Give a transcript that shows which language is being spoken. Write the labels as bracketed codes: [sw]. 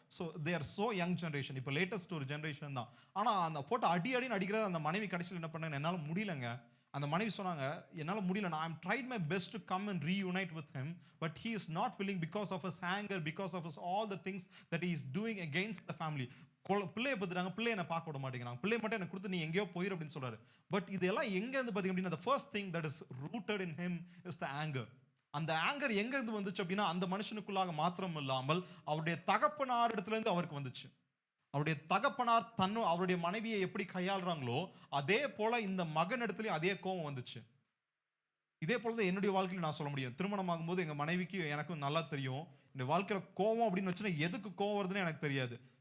[en] so they are so young generation, [ta] இப்போ latest ஒரு generation தான். ஆனால் அந்த போட்டு அடி அடி நடிக்கிறது அந்த மனைவி கடைசியில் என்ன பண்ணாங்க, என்னால் முடியலங்க. அந்த மனைவி சொன்னாங்க, என்னால் முடியல, நான் [en] I'm tried my best to come and reunite with him, but he is not willing because of his anger, because of his all the things that he is doing against the family. [ta] பிள்ளையை பத்துறாங்க, பிள்ளை என்ன பார்க்க விட மாட்டேங்கிறாங்க, பிள்ளை மட்டும் எனக்கு கொடுத்து நீ எங்கேயோ போயிரு அப்படின்னு சொல்றாரு. [en] but [ta] இதெல்லாம் எங்க இருந்து பாத்தீங்க அப்படின்னா, [en] the first thing that is rooted in him is the anger. [ta] அந்த ஆங்கர் எங்க இருந்து வந்துச்சு அப்படின்னா, அந்த மனுஷனுக்குள்ளாக மாத்திரம் இல்லாமல் அவருடைய தகப்பனார் இடத்துல இருந்து அவருக்கு வந்துச்சு. அவருடைய தகப்பனார் அவருடைய மனைவியை எப்படி கையாளுறாங்களோ அதே போல இந்த மகன் இடத்துலயும் அதே கோபம் வந்துச்சு. இதே போலதான் என்னுடைய வாழ்க்கையில் நான் சொல்ல முடியும். திருமணம் ஆகும்போது எங்க மனைவிக்கு எனக்கும் நல்லா தெரியும், இந்த வாழ்க்கையில கோவம் அப்படின்னு வச்சுன்னா எதுக்கு கோவம் வருதுன்னு எனக்கு தெரியாது.